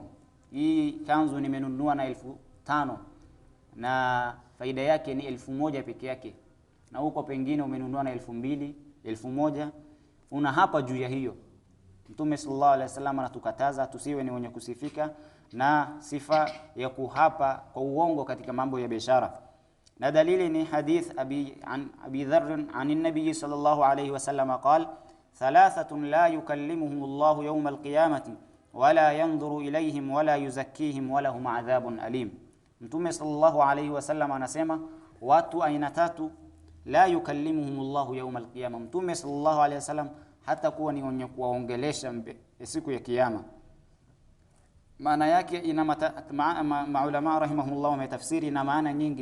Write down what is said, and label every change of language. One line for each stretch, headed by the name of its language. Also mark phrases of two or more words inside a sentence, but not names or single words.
Swahili: Hii kanzu nimenunua na 1500 na faida yake ni 1000 peke yake, na huko pengine umenunua na 2000, 1000, unahapa juu ya hiyo. Mtume
Arabic: صلى الله عليه وسلم
Swahili: anatukataza tusiwe ni wenye kusifika na sifa ya kuhapa kwa uongo katika mambo ya biashara. Na dalili ni
Arabic: حديث أبي ذر عن النبي صلى الله عليه وسلم قال ثلاثة لا يكلمهم الله يوم القيامة ولا ينظر إليهم ولا يزكيهم ولهم عذاب أليم.
Swahili: Mtume
Arabic: صلى الله عليه وسلم
Swahili: anasema watu aina tatu
Arabic: لا يكلمهم الله يوم القيامة.
Swahili: Mtume
Arabic: صلى الله عليه وسلم
Swahili: hata kuwa ni wenye kuwaongelesha siku ya kiyama. Maana yake ina maulama rahimahumullah wametafsiri na maana nyingi.